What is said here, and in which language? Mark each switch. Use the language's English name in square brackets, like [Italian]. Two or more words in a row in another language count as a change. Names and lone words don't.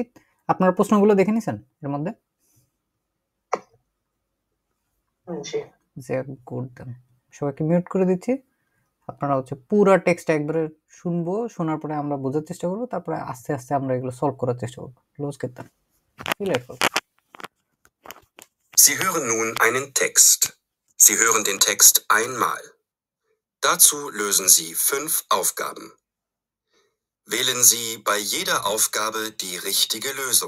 [Bangla] আপনারা প্রশ্নগুলো দেখে নিছেন এর মধ্যে? সবাইকে মিউট করে দিচ্ছি। আপনারা হচ্ছে পুরো টেক্সট একবারে শুনবো, শোনার পরে আমরা বোঝার চেষ্টা করবো, তারপরে আস্তে আস্তে আমরা এগুলো সলভ করার চেষ্টা করবো। [German] Los geht's dann. Sie hören nun einen Text. Sie hören den Text einmal. Dazu lösen Sie 5 Aufgaben. Wählen Sie bei jeder Aufgabe die richtige Lösung.